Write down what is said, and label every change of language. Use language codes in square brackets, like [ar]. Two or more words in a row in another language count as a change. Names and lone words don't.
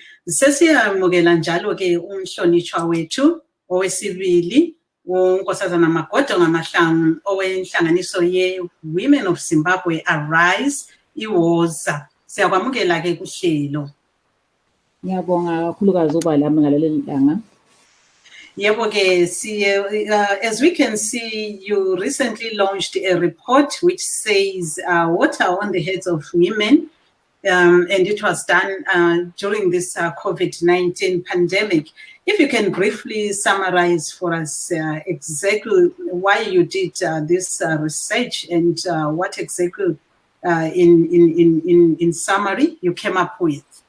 [nd] Sesiyamukela njalo-ke umhlonitshwa wethu owesibili unkosazana Magodo Ngamahlangu owenhlanganiso ye-Women of Zimbabwe Arise iwoza. Siyakwamukela-ke kuhlelo. Ngiyabonga kakhulukazi ukuba lami ngaleli langa. Yebo-ke, [en] as we can see, you recently launched a report which says water on the heads of women, and it was done during this COVID-19 pandemic. If you can briefly summarize for us exactly why you did this research and what exactly, in summary, you came up with.